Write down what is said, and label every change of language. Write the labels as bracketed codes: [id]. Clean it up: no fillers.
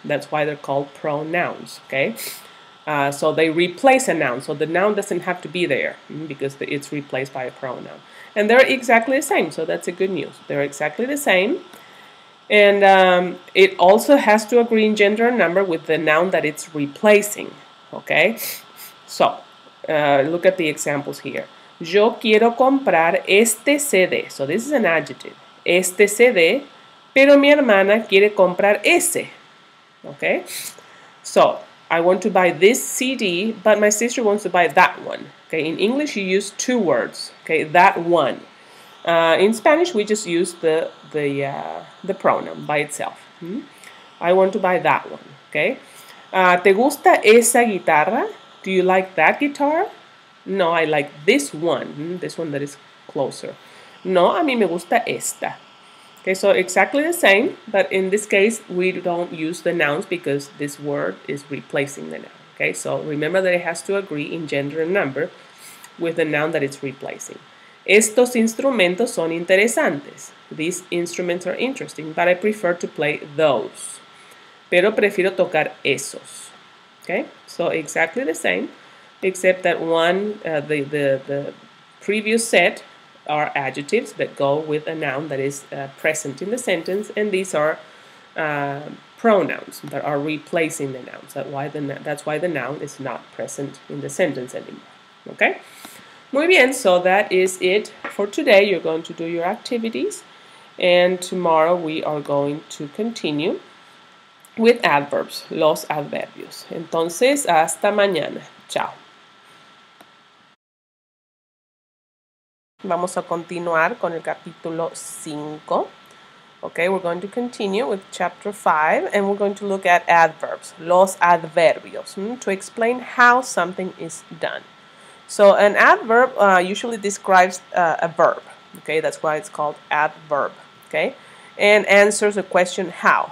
[en] That's why they're called pronouns. Okay, so they replace a noun, so the noun doesn't have to be there because it's replaced by a pronoun, and they're exactly the same, so that's a good news. They're exactly the same, and it also has to agree in gender and number with the noun that it's replacing. Okay, so look at the examples here. [es] Yo quiero comprar este CD. [en] So this is an adjective. [es] Este CD, pero mi hermana quiere comprar ese. [en] Okay? So, I want to buy this CD, but my sister wants to buy that one. Okay? In English, you use two words. Okay? That one. In Spanish, we just use the pronoun by itself. I want to buy that one. Okay? [es] ¿Te gusta esa guitarra? [en] Do you like that guitar? No, I like this one. This one that is closer. [es] No, a mí me gusta esta. [en] Okay, so exactly the same, but in this case, we don't use the nouns because this word is replacing the noun. Okay, so remember that it has to agree in gender and number with the noun that it's replacing. [es] Estos instrumentos son interesantes. [en] These instruments are interesting, but I prefer to play those. [es] Pero prefiero tocar esos. [en] Okay, so exactly the same, except that one, the previous set are adjectives that go with a noun that is present in the sentence, and these are pronouns that are replacing the nouns. That's why the noun is not present in the sentence anymore. Okay? [es] Muy bien, [en] so that is it for today. You're going to do your activities, and tomorrow we are going to continue with adverbs, [es] los adverbios. Entonces, hasta mañana. Chao. Vamos a continuar con el capítulo 5. [en] Okay, we're going to continue with chapter 5, and we're going to look at adverbs, [es] los adverbios, [en] to explain how something is done. So an adverb usually describes a verb. Okay, that's why it's called adverb. Okay, and answers the question how.